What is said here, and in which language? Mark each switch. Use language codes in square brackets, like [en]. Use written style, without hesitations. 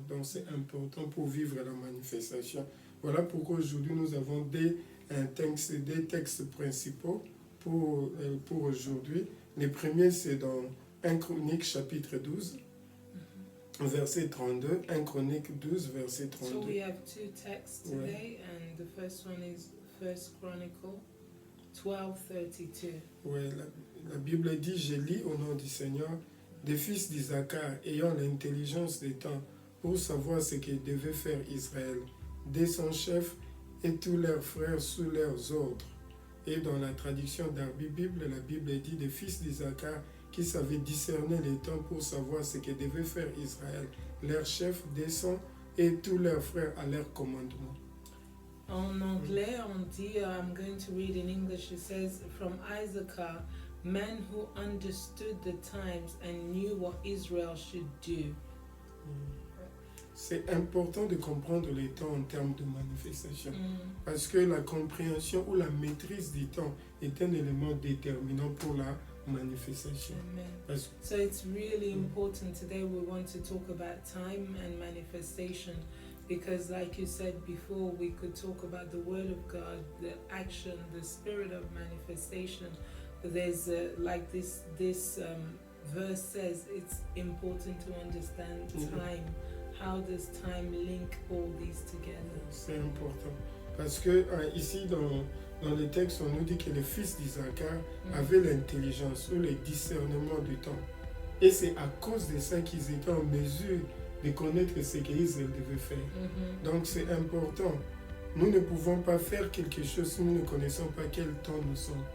[fr] Donc c'est important pour vivre la manifestation. Voilà pourquoi aujourd'hui, nous avons des textes principaux pour aujourd'hui. Le premier, c'est dans 1 Chronique chapitre 12, verset 32. 1 Chronique 12, verset 32. [en] So we have two texts today, and the first one is 1 Chronicle 12:32. [fr] Oui, la Bible dit, je lis au nom du Seigneur, des fils d'Isaacar ayant l'intelligence des temps pour savoir ce que devait faire Israël, dès son chef et tous leurs frères sous leurs ordres. Et dans la traduction d'Arby Bible, la Bible dit des fils d'Isaacar qui savaient discerner les temps pour savoir ce que devait faire Israël. Leur chef descend et tous leurs frères à leur commandement. En anglais, on dit, [en] I'm going to read in English, it says, from Issachar, men who understood the times and knew what Israel should do. [fr] C'est important de comprendre les temps en termes de manifestation. Parce que la compréhension ou la maîtrise du temps est un élément déterminant pour la manifestation. Amen. [en] So it's really important. Today we want to talk about time and manifestation, because like you said before, we could talk about the word of God, the action, the spirit of manifestation. But there's like this verse says, it's important to understand time. How does time link all these together? [fr] C'est important. Parce que ici, dans le texte, on nous dit que les fils d'Isaacar avaient l'intelligence ou le discernement du temps. Et c'est à cause de ça qu'ils étaient en mesure de connaître ce qu'Israël devait faire. Donc c'est important. Nous ne pouvons pas faire quelque chose si nous ne connaissons pas quel temps nous sommes.